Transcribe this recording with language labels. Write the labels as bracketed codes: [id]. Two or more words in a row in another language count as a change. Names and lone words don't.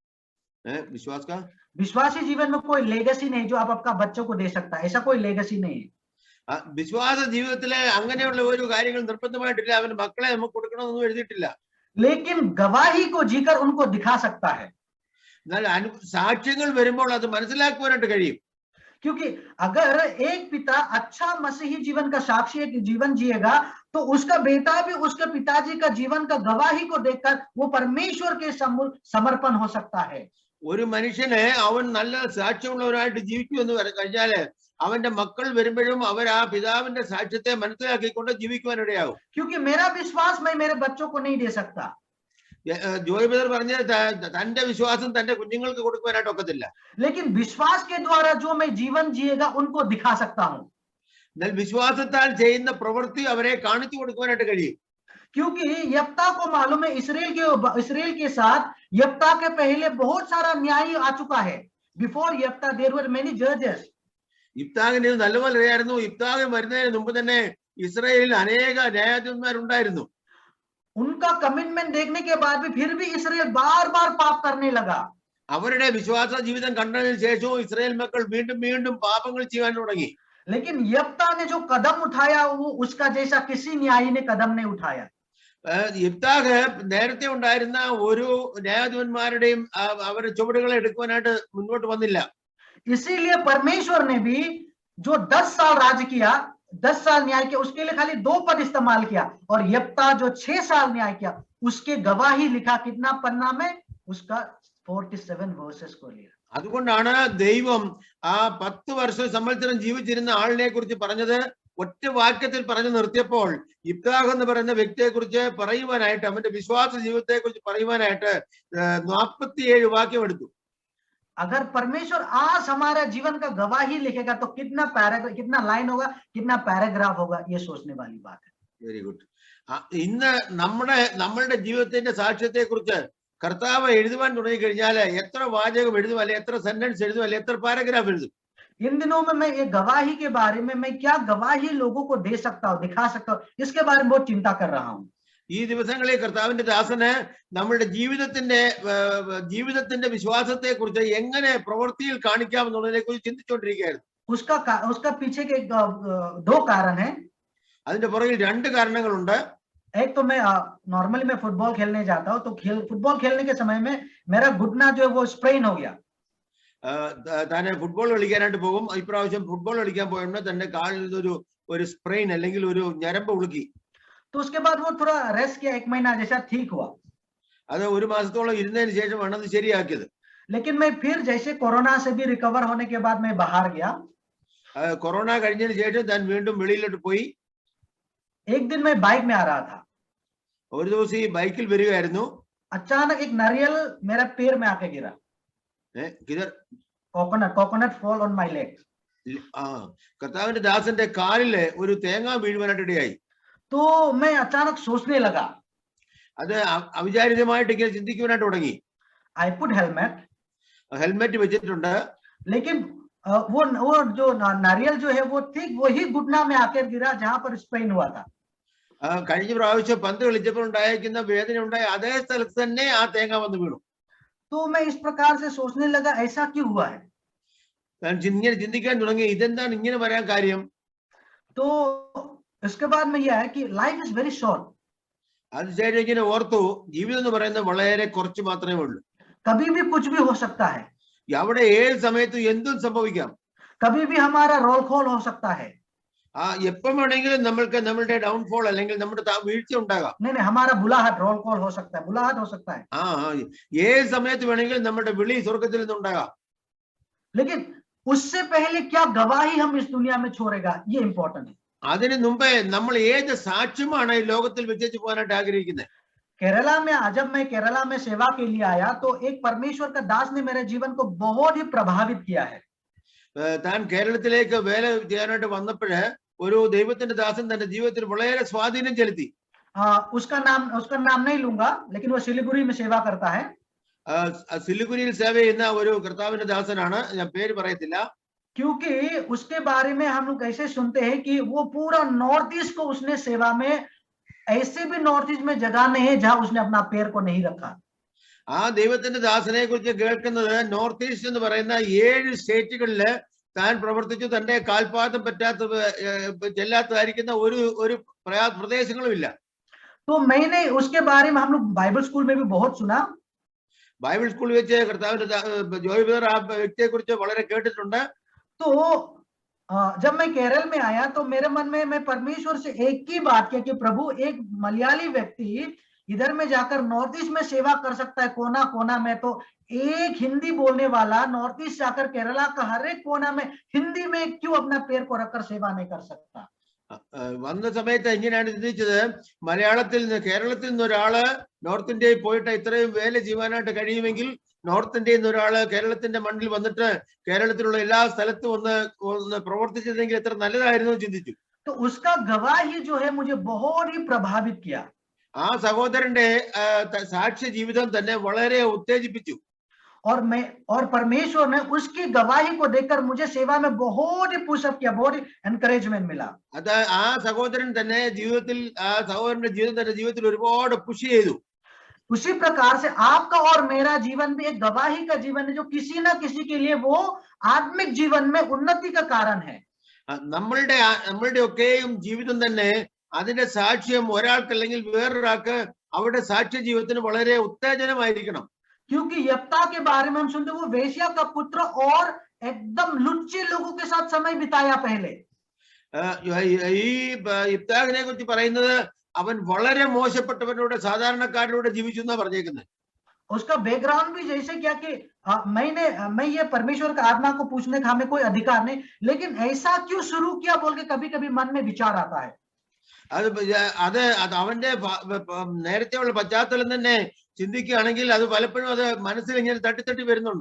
[hi] विश्वासी जीवन में कोई लेगेसी नहीं जो आप आपका बच्चों को दे सकता है, ऐसा कोई लेगेसी नहीं है. [ml] വിശ്വാസ ജീവിതത്തിലെ അങ്ങനെയുള്ള ഒരു കാര്യങ്ങൾ നിർബന്ധമായിട്ടില്ല. അവന്റെ മക്കളെ നമുക്ക് കൊടുക്കണമെന്നൊന്നും എഴുതിയിട്ടില്ല. [hi] लेकिन गवाही को जीकर उनको दिखा सकता है. [ml] എന്നാൽ സാക്ഷ്യങ്ങൾ വരുമ്പോൾ അത് മനസ്സിലാക്കുവാനായിട്ട് കഴിയും. [hi] क्योंकि अगर एक पिता अच्छा मसीही जीवन का साक्षी एक जीवन जिएगा तो उसका बेटा भी उसके पिताजी का जीवन का गवाही को देखकर वो परमेश्वर के समर्पण हो सकता है. [ml] ഒരു മനുഷ്യനെ അവൻ നല്ല സാക്ഷ്യമുള്ളവരായിട്ട് ജീവിക്കുമെന്ന് കഴിഞ്ഞാല് അവന്റെ മക്കൾ വരുമ്പോഴും അവർ ആ പിതാവിന്റെ സാക്ഷ്യത്തെ മനസ്സിലാക്കിക്കൊണ്ട് ജീവിക്കുവാനിടയാവും. [hi] क्योंकि मेरा विश्वास मैं मेरे बच्चों को नहीं दे सकता. [ml] ജോയ് ബ്രദർ പറഞ്ഞ തന്റെ വിശ്വാസം തന്റെ കുഞ്ഞുങ്ങൾക്ക് കൊടുക്കുവാനായിട്ട് ഒക്കത്തില്ല. [hi] लेकिन विश्वास के द्वारा जो मैं जीवन जिएगा उनको दिखा सकता हूँ. [ml] എന്നാൽ വിശ്വാസത്താൽ ചെയ്യുന്ന പ്രവൃത്തി അവരെ കാണിച്ചു കൊടുക്കുവാനായിട്ട് കഴിയും. [hi] क्योंकि यफ्ता को मालूम है इसराइल के साथ यफ्ता के पहले बहुत सारा न्याय आ चुका है. [en] before यफ्ता there were many judges. [ml] യിഫ്താഹിന് നല്ലപോലെ അറിയായിരുന്നു. യിഫ്താഹ് വരുന്നതിന് മുമ്പ് തന്നെ ഇസ്രായേലിൽ അനേക ന്യായാധിപന്മാരുണ്ടായിരുന്നു. [hi] उनका कमिटमेंट देखने के बाद भी फिर भी इसराइल बार बार पाप करने लगा. [ml] അവരുടെ വിശ്വാസ ജീവിതം കണ്ടതിന് ശേഷവും ഇസ്രായേൽ മക്കൾ വീണ്ടും വീണ്ടും പാപങ്ങൾ ചെയ്യാൻ തുടങ്ങി. [hi] लेकिन यफ्ता ने जो कदम उठाया वो उसका जैसा किसी न्यायी ने कदम नहीं उठाया. [ml] യിഫ്താഹ് നേരത്തെ ഉണ്ടായിരുന്ന ഒരു ന്യായാധിപന്മാരുടെയും അവരുടെ ചുവടുകളെ എടുക്കുവാനായിട്ട് മുന്നോട്ട് വന്നില്ല. [hi] इसीलिए परमेश्वर ने भी जो 10 साल राज किया, 10 साल न्याय किया, उसके लिए खाली 2 पद इस्तेमाल किया. और यफ्ता जो 6 साल न्याय किया उसके गवाही लिखा कितना पन्ना में, उसका 47 वर्सेस को लिया. [ml] അതുകൊണ്ടാണ് ദൈവം ആ 10 വർഷം സംവത്സരം ജീവിച്ചിരുന്ന ആളിനെ കുറിച്ച് പറഞ്ഞത് ഒറ്റ വാക്യത്തിൽ പറഞ്ഞു നിർത്തിയപ്പോൾ യിഫ്താഹ് എന്ന് പറയുന്ന വ്യക്തിയെ കുറിച്ച് പറയുവാനായിട്ട് അവന്റെ വിശ്വാസ ജീവിതത്തെ കുറിച്ച് പറയുവാനായിട്ട് 47 വാക്യം എടുത്തു. [hi] अगर परमेश्वर आज हमारा जीवन का गवाही लिखेगा तो कितना पैराग्राफ, कितना लाइन होगा, कितना पैराग्राफ होगा, ये सोचने वाली बात है. [en] very good. [ml] ഇന്ന് നമ്മളുടെ ജീവിതത്തിന്റെ സാക്ഷ്യത്തെ കുറിച്ച് കർത്താവ് എഴുതുവാൻ തുടങ്ങി കഴിഞ്ഞാല് എത്ര വാചകം എഴുതും, അല്ലെ എത്ര സെന്റൻസ് എഴുതും, അല്ലെ എത്ര പാരഗ്രാഫ് എഴുതും. [hi] इन दिनों में मैं ये गवाही के बारे में मैं क्या गवाही लोगों को दे सकता हूँ, दिखा सकता हूँ, इसके बारे में बहुत चिंता कर रहा हूँ. [ml] ഈ ദിവസങ്ങളിൽ കർത്താവിന്റെ ദാസന് നമ്മളുടെ ജീവിതത്തിന്റെ വിശ്വാസത്തെ കുറിച്ച് എങ്ങനെ പ്രവൃത്തിയിൽ കാണിക്കാമെന്നുള്ളതിനെ കുറിച്ച് ചിന്തിച്ചുകൊണ്ടിരിക്കുകയായിരുന്നു. [hi] उसका पीछे के 2 कारण है. [ml] അതിന്റെ പുറകിൽ 2 കാരണങ്ങളുണ്ട്. [hi] एक तो मैं नॉर्मली मैं फुटबॉल खेलने जाता हूँ, तो फुटबॉल खेलने के समय में मेरा घुटना जो है वो स्प्रेन हो गया. [ml] താനെ ഫുട്ബോൾ കളിക്കാനായിട്ട് പോകും. ഇപ്രാവശ്യം ഫുട്ബോൾ കളിക്കാൻ പോയപ്പോൾ തന്റെ കാലിൽ ഒരു സ്പ്രെയിൻ അല്ലെങ്കിൽ ഒരു ഞരമ്പ് ഉളുക്കി. [hi] तो उसके बाद वो थोड़ा रेस्ट किया, 1 महीना जैसा ठीक हुआ. [ml] അത് 1 മാസത്തോളം ഇരുന്നതിന് ശേഷമാണ് അത് ശരിയാക്കിയത്. [hi] लेकिन मैं फिर जैसे कोरोना से भी रिकवर होने के बाद मैं बाहर गया. [ml] കൊറോണ കഴിഞ്ഞതിന് ശേഷം താൻ വീണ്ടും വെളിയിലോട്ട് പോയി. [hi] एक दिन मैं बाइक में आ रहा था. [ml] ഒരു ദിവസം ഈ ബൈക്കിൽ വരികയായിരുന്നു. [hi] अचानक एक नारियल मेरा पैर में आके गिरा. किधर? [en] coconut fall on my leg. [ml] കർത്താവിന്റെ ദാസന്റെ കാലില് ഒരു തേങ്ങ വീഴുവാനായിട്ട് ഇടയായി. [hi] तो मैं अचानक सोचने लगा. [ml] അത് അവിചാരിതമായിട്ട് ഇങ്ങനെ ചിന്തിക്കുവാനായിട്ട് തുടങ്ങി. [en] I put [ml] हेलमेट വെച്ചിട്ടുണ്ട്. [hi] लेकिन वो जो नारियल जो है वो ठीक वही घुटना में आकर गिरा जहां पर स्प्रेन हुआ था. [ml] കഴിഞ്ഞ പ്രാവശ്യം പന്ത് കളിച്ചപ്പോൾ ഉണ്ടായിരിക്കുന്ന വേദന ഉണ്ടായ അതേ സ്ഥലത്ത് തന്നെ ആ തേങ്ങ വന്ന് വീണു. [hi] तो मैं इस प्रकार से सोचने लगा ऐसा क्यों हुआ है। [ml] ഇങ്ങനെ ചിന്തിക്കാൻ തുടങ്ങി ഇതെന്താണ് ഇങ്ങനെ വരാൻ കാര്യം. [hi] तो इसके बाद में यह है कि [en] life is very short. [ml] അതിനുശേഷം ഇങ്ങനെ ഓർത്തു ജീവിതം എന്ന് പറയുന്നത് വളരെ കുറച്ച് മാത്രമേ ഉള്ളൂ. [hi] कभी भी कुछ भी हो सकता है. [ml] അവിടെ ഏത് സമയത്തും എന്തും സംഭവിക്കാം. [hi] कभी भी हमारा [en] roll call [hi] हो सकता है. [ml] എപ്പം വേണമെങ്കിലും നമ്മൾക്ക് നമ്മളുടെ ഡൗൺഫോൾ അല്ലെങ്കിൽ നമ്മുടെ വീഴ്ച ഉണ്ടാകാം. [hi] नहीं हमारा बुलाहट [en] roll call [hi] हो सकता है, बुलाहट हो सकता है. [ml] ഏത് സമയത്ത് വേണമെങ്കിലും നമ്മുടെ വിളി സ്വർഗത്തിൽ നിന്നുണ്ടാകാം. [hi] लेकिन उससे पहले क्या गवाही हम इस दुनिया में छोड़ेगा, ये इंपॉर्टेंट है. [ml] അതിനു മുമ്പേ നമ്മൾ ഏത് സാക്ഷ്യമാണ് ഈ ലോകത്തിൽ വെച്ചു പോകാനായിട്ട് ആഗ്രഹിക്കുന്നത്. [hi] केरला में जब मैं केरला में सेवा के लिए आया तो एक परमेश्वर का दास ने मेरे जीवन को बहुत ही प्रभावित किया है. [ml] താൻ കേരളത്തിലേക്ക് വേല ചെയ്യാനായിട്ട് വന്നപ്പോഴ് ഒരു ദൈവത്തിന്റെ ദാസൻ തന്റെ ജീവിതത്തിൽ വളരെ സ്വാധീനം ചെലുത്തി. [hi] उसका नाम नहीं लूंगा, लेकिन वो सिलीगुड़ी में सेवा करता है. [ml] സിലിഗുരിയിൽ സേവ ചെയ്യുന്ന ഒരു കർത്താവിന്റെ ദാസനാണ്, ഞാൻ പേര് പറയത്തില്ല. [hi] क्योंकि उसके बारे में हम लोग ऐसे सुनते हैं कि वो पूरा नॉर्थ ईस्ट को उसने सेवा में, ऐसे भी नॉर्थ ईस्ट में जगह नहीं है जहां उसने अपना पैर को नहीं रखा. [ml] ആ ദൈവത്തിന്റെ ദാസനെ കുറിച്ച് കേൾക്കുന്നത് നോർത്ത് ഈസ്റ്റ് എന്ന് പറയുന്ന 7 സ്റ്റേറ്റുകളില് താൻ പ്രവർത്തിച്ചു, തന്റെ കാൽപാദം പറ്റാത്ത ചെല്ലാത്തതായിരിക്കുന്ന ഒരു പ്രദേശങ്ങളും ഇല്ല. [hi] तो मैंने उसके बारे में हम लोग [en] Bible school [hi] में भी बहुत सुना. [en] Bible schoolil [ml] വെച്ച് കർത്താവിന്റെ ജോയ് ബ്രദർ ആ വ്യക്തിയെ കുറിച്ച് വളരെ കേട്ടിട്ടുണ്ട്. [hi] तो जब मैं केरल में आया तो मेरे मन में मैं परमेश्वर से एक ही बात किया कि प्रभु एक मलयाली व्यक्ति इधर में जाकर नॉर्थ ईस्ट में सेवा कर सकता है, कोना कोना में. तो एक हिंदी बोलने वाला नॉर्थ ईस्ट जाकर केरला का हर एक कोना में हिंदी में क्यों अपना पैर को रखकर सेवा नहीं कर सकता. [ml] വന്ന സമയത്ത് എങ്ങനെയാണ് ചിന്തിച്ചത്, മലയാളത്തിൽ നിന്ന് കേരളത്തിൽ നിന്ന് ഒരാള് നോർത്ത് ഇന്ത്യയിൽ പോയിട്ട് ഇത്രയും വേല ചെയ്യുവാനായിട്ട് കഴിയുമെങ്കിൽ നോർത്ത് ഇന്ത്യയിൽ നിന്ന് ഒരാള് കേരളത്തിന്റെ മണ്ണിൽ വന്നിട്ട് കേരളത്തിലുള്ള എല്ലാ സ്ഥലത്തും ഒന്ന് പ്രവർത്തിച്ചിരുന്നെങ്കിൽ എത്ര നല്ലതായിരുന്നു ചിന്തിച്ചു. [hi] तो उसका गवाही जो है मुझे बहुत ही प्रभावित किया. [ml] ആ സഹോദരന്റെ സാക്ഷ്യ ജീവിതം തന്നെ വളരെ ഉത്തേജിപ്പിച്ചു. [hi] और परमेश्वर ने उसकी गवाही को देखकर मुझे सेवा में बहुत ही पुशअप किया, बहुत ही एनकरेजमेंट मिला. [ml] അത് ആ സഹോദരൻ തന്നെ ജീവിതത്തിൽ സഹോദരന്റെ ജീവിതത്തിൽ ഒരുപാട് പുഷ് ചെയ്തു. [hi] उसी प्रकार से आपका और मेरा जीवन भी एक गवाही का जीवन है, जो किसी ना किसी के लिए वो आत्मिक जीवन में उन्नति का कारण है. [ml] നമ്മളുടെ ഒക്കെയും ജീവിതം തന്നെ അതിന്റെ സാക്ഷ്യം ഒരാൾക്ക് അല്ലെങ്കിൽ വേറൊരാൾക്ക് അവരുടെ സാക്ഷ്യ ജീവിതത്തിന് വളരെ ഉത്തേജനമായിരിക്കണം. [hi] क्योंकि यप्ता के बारे में हम सुनते वो वेश्या का पुत्र और एकदम लुच्चे लोगों के साथ समय बिताया पहले. [ml] ഈ യിഫ്താഹിനെ കുറിച്ച് പറയുന്നത് അവൻ വളരെ മോശപ്പെട്ടവരുടെ സാധാരണക്കാരുടെ ജീവിച്ചു എന്നാ പറഞ്ഞേക്കുന്നത്. [hi] उसका बैकग्राउंड भी जैसे क्या कि मैं ये परमेश्वर का आत्मा को पूछने का हमें कोई अधिकार नहीं, लेकिन ऐसा क्यों शुरू किया बोल के कभी कभी मन में विचार आता है. [ml] അത് അവന്റെ നേരത്തെയുള്ള പശ്ചാത്തലം തന്നെ ചിന്തിക്കുകയാണെങ്കിൽ അത് പലപ്പോഴും അത് മനസ്സിൽ ഇങ്ങനെ തട്ടി വരുന്നുണ്ട്.